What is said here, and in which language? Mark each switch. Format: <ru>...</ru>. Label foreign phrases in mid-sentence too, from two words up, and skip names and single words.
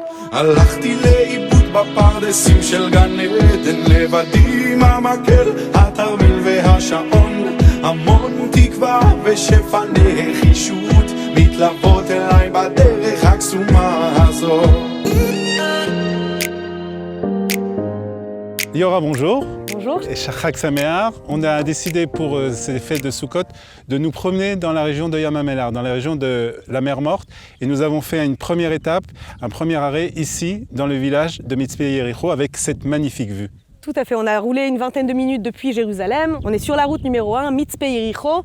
<he>הלכתי לאיבוד בפרדסים של גן עדן, לבדי עם המקל, התרמיל והשעון, המון תקווה ושפע נחישות מתלוות אליי בדרך הקסומה הזו.</he> <fr>Liora, bonjour. Bonjour. Et</fr> <he>חג שמח,</he> <fr>on a décidé pour ces fêtes de Sukkot de nous promener dans la région de Yam HaMelach, dans la région de la mer Morte. Et nous avons fait une première étape, un premier arrêt ici, dans le village de Mitzpe Yericho, avec cette magnifique vue. Tout à fait, on a roulé une vingtaine de minutes depuis Jérusalem. On est sur la route numéro 1, Mitzpe Yericho.</fr>